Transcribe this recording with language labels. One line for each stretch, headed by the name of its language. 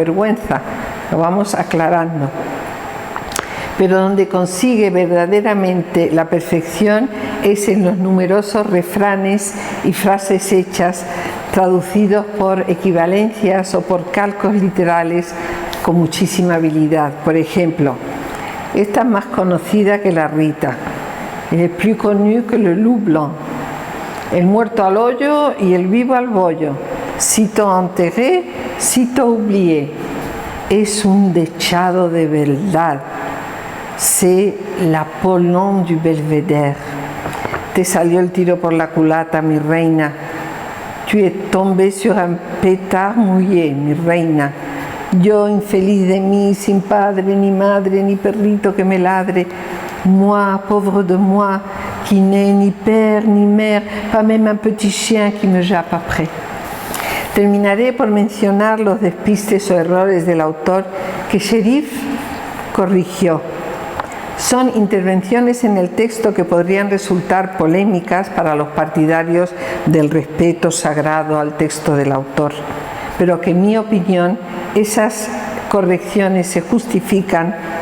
Spanish: Vergüenza, lo vamos aclarando. Pero donde consigue verdaderamente la perfección es en los numerosos refranes y frases hechas, traducidos por equivalencias o por calcos literales con muchísima habilidad. Por ejemplo, esta es más conocida que la Rita.
French: Elle est plus connue que le loup blanc.
Spanish: El muerto al hoyo y el vivo al bollo.
French: Sitôt enterré, sitôt oublié.
Spanish: Es un dechado de verdad.
French: C'est l'Apollon du Belvédère.
Spanish: Te salió el tiro por la culata, mi reina.
French: Tu es tombé sur un pétard mouillé,
Spanish: mi reina. Yo, infeliz de mí, sin padre, ni madre, ni perrito que me ladre.
French: Moi, pauvre de moi, qui n'ai ni père, ni mère, pas même un petit chien qui me jappe après.
Spanish: Terminaré por mencionar los despistes o errores del autor que Cherif corrigió. Son intervenciones en el texto que podrían resultar polémicas para los partidarios del respeto sagrado al texto del autor, pero que en mi opinión esas correcciones se justifican